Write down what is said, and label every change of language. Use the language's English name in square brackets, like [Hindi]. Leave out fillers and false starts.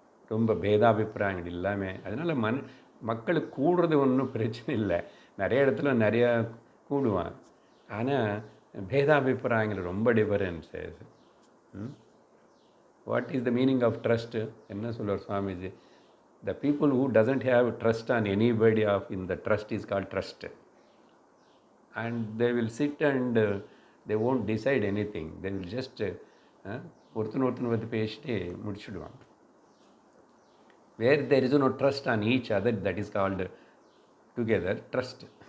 [Tamil] ரொம்ப பேதாபிப்பிராயங்கள் இல்லாமல். அதனால் மக்கள் கூடுறது ஒன்றும் பிரச்சனை இல்லை. நிறைய இடத்துல நிறையா கூடுவான். ஆனால் பேதாபிப்பிராயங்கள் ரொம்ப differences. [English] What is the meaning of trust? [Tamil] என்ன சொல்லுவார் Swamiji? [English] The people who doesn't have trust on anybody in the trust is called trust. And they will sit and they won't decide anything. They will just [Tamil] ஒருத்தன் வந்து பேசிட்டு முடிச்சுடுவாங்க. [English] Where there is no trust on each other, that is called together trust.